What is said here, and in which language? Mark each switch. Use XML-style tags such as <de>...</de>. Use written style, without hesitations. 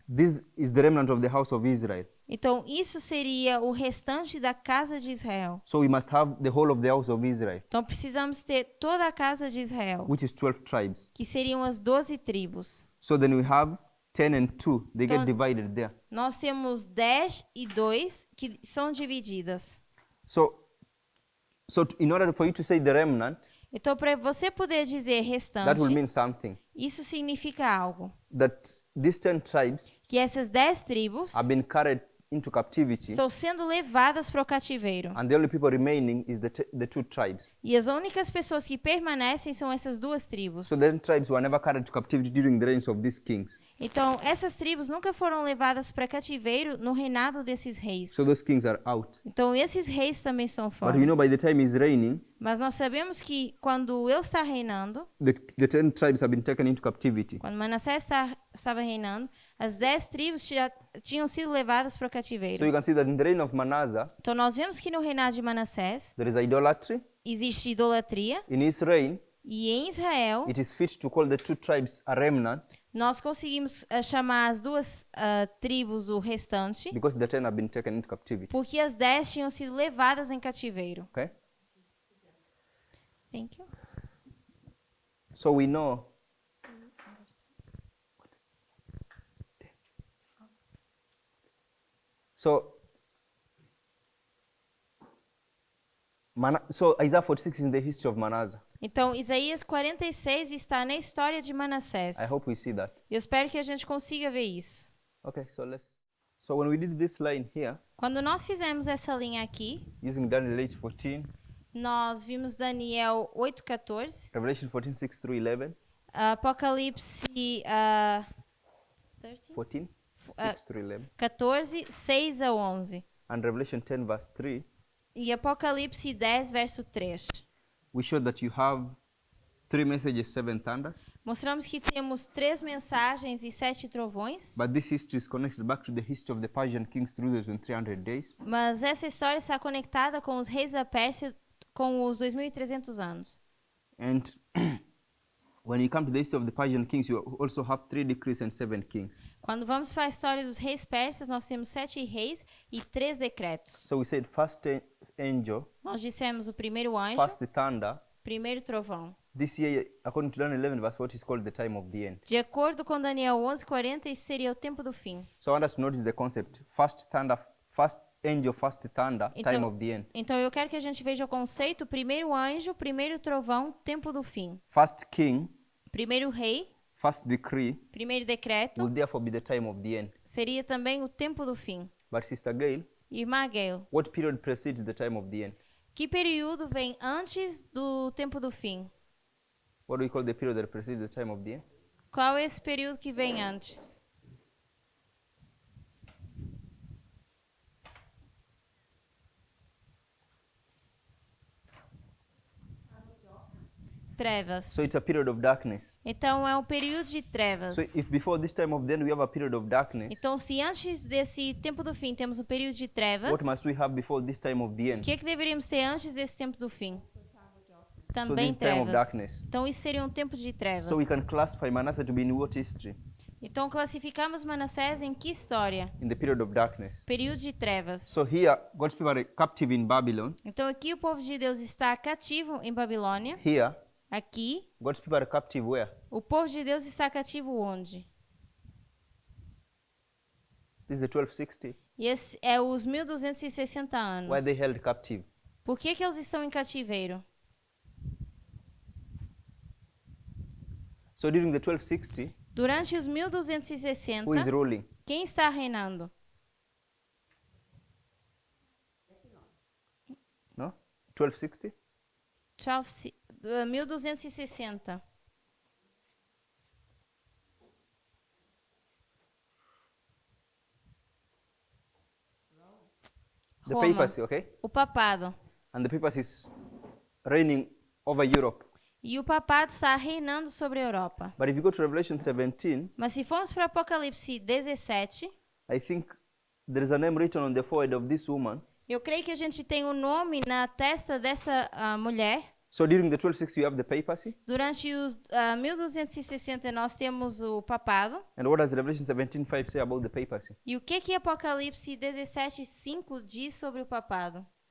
<en>This is the remnant of the house of Israel.</en> <pt>Então, isso seria o restante da casa de Israel.</pt> <en>So we must have the whole of the house of Israel,</en> <pt>Então, precisamos ter toda a casa de Israel,</pt> <en>which is 12 tribes.</en> <pt>que seriam as 12 tribos.</pt> <en>So then we have 10 and 2. They get</en> <pt>Então-</pt> <en>divided there.</en> <pt>Nós temos 10 e 2 que são divididas.</pt> <en>So in order for you to say the remnant,</en> <pt>Então, para você poder dizer</pt> <en>that will</en> <pt>restante,</pt> <en>mean something.</en> <pt>isso significa algo.</pt> <en>That these 10 tribes</en> <pt>Que essas 10 tribos</pt> <en>have been carried into captivity,</en> <pt>estão sendo levadas para o cativeiro.</pt> <en>and the only people remaining is the 2 tribes.</en> <pt>E as únicas pessoas que permanecem são essas duas tribos.</pt> <en>So the 10 tribes were never carried to captivity during the reigns of these kings.</en> <pt>Então, essas tribos nunca foram levadas para cativeiro no reinado desses reis.</pt> <en>So those kings are out.</en> <pt>Então, esses reis também estão</pt> <en>But</en> <pt>fora.</pt> <en>we know by the time he's reigning,</en> <pt>Mas nós sabemos que quando ele está reinando,</pt> <en>the 10 tribes have been taken into captivity.</en> <pt>quando Manassés estava reinando, as 10 tribos já tinham sido levadas para o</pt> <en>So</en> <pt>cativeiro.</pt> <en>you can see that in the reign of Manasseh,</en> <pt>Então, nós vemos que no reinado de Manassés</pt> <en>there is idolatry.</en> <pt>existe idolatria.</pt> <en>In his reign,</en> <pt>E em Israel,</pt> <en>it is fit to call the 2 tribes a remnant</en> <pt>nós conseguimos chamar as duas tribos o restante,</pt> <en>because the 10 have been taken into captivity.</en> <pt>porque as 10 tinham sido levadas em cativeiro.</pt> <en>Okay? Thank you. So we know so Isaiah 46 is in the history of Manasseh.</en> <pt>Então, Isaías 46 está na história de Manassés.</pt> <en>I hope we see that.</en> <pt>Eu espero que a gente consiga ver isso.</pt> <en>Okay, so when we did this line here</en> <pt>Quando nós fizemos essa linha aqui,</pt> <en>using Daniel 8:14,</en> <pt>nós vimos Daniel 8:14,</pt> <en>Revelation 14:6 through 11,</en> <pt>Apocalipse</pt> <en>14, 6 through 11,</en> <pt>14, 6 a 11</pt> <en>and Revelation 10 verse 3,</en> <pt>e Apocalipse 10, verso 3.</pt> <en>we showed that you have 3 messages, 7 thunders.</en> <pt>Mostramos que temos 3 mensagens e 7 trovões,</pt> <en>But this history is connected back to the history of the Persian kings through those 300 days.</en> <pt>mas essa história está conectada com os reis da Pérsia com os 2.300 anos.</pt> <en>And when you come to the history of the Persian kings, you also have 3 decrees and 7 kings.</en> <pt>Quando vamos para a história dos reis persas, nós temos 7 reis e 3 decretos.</pt> <en>So we said first angel,</en> <pt>Nós dissemos o primeiro anjo,</pt> <en>first thunder.</en> <pt>primeiro trovão.</pt> <en>This year, according to Daniel 11 verse 40, is called the time of the end.</en> <pt>De acordo com Daniel 11:40, isso seria o tempo do fim.</pt> <en>So I want us to notice the concept. First thunder, first angel, first thunder, time of the end.</en> <pt>Então eu quero que a gente veja o conceito: primeiro anjo, primeiro trovão, tempo do fim.</pt> <en>First king,</en> <pt>Primeiro rei,</pt> <en>first decree</en> <pt>primeiro decreto,</pt> <en>will therefore be the time of the end.</en> <pt>seria também o tempo do fim.</pt> <en>But Sister Gail,</en> <pt>Irmã Gail,</pt> <en>what period precedes the time of the end?</en> <pt>que período vem antes do tempo do fim? What do we call the period that precedes the time of the end? Qual é esse período que vem antes? Trevas.</pt> <en>So it's a period of darkness.</en> <pt>Então é um período de trevas.</pt> <en>So if before this time of the end we have a period of darkness,</en> <pt>Então, se antes desse tempo do fim temos um período de trevas,</pt> <en>what must we have before this time of the</en> <pt>o</pt> <en>end?</en> <pt>que deveríamos ter antes desse tempo do fim?</pt> <en>So</en> <pt>Também</pt> <en>this time of</en> <pt>trevas.</pt> <en>darkness.</en> <pt>Então, isso seria um tempo de trevas.</pt> <en>So we can classify Manasseh to be in what history?</en> <pt>Então, classificamos Manassés em que história?</pt> <en>In the period of darkness.</en> <pt>Período de trevas.</pt> <en>So here, God's people are captive in Babylon.</en> <pt>Então, aqui o povo de Deus está cativo em Babilônia.</pt> <en>Here,</en> <pt>Aqui,</pt> <en>God's people are captive where?</en> <pt>o povo de Deus está cativo onde?</pt> <en>This is the 1260.</en> <pt>E esse é os 1260 anos.</pt> <en>Where they held captive.</en> <pt>Por que eles estão em cativeiro?</pt> <en>So during the 1260,</en> <pt>Durante os 1260,</pt> <en>who is ruling?</en> <pt>quem está reinando?</pt> <en>No? 1260?</en> <pt>1260.</pt> <en>The</en> <pt>Roma.</pt> <en>papacy, okay?</en> <pt>O papado.</pt> <en>And the papacy is reigning over Europe.</en> <pt>E o papado está reinando sobre a Europa.</pt> <en>But if you go to Revelation 17,</en> <pt>Mas se formos para Apocalipse 17,</pt> <en>I think there is a name written on the forehead of this woman.</en> <pt>Eu creio que a gente tem o nome na testa dessa mulher.</pt> <en>So during the 1260 you have the papacy.</en> <pt>Durante os 1260 nós temos o papado.</pt> <en>And what does Revelation 17:5 say about the papacy?</en> <pt>E o que Apocalipse 17:5 diz sobre o papado?</pt>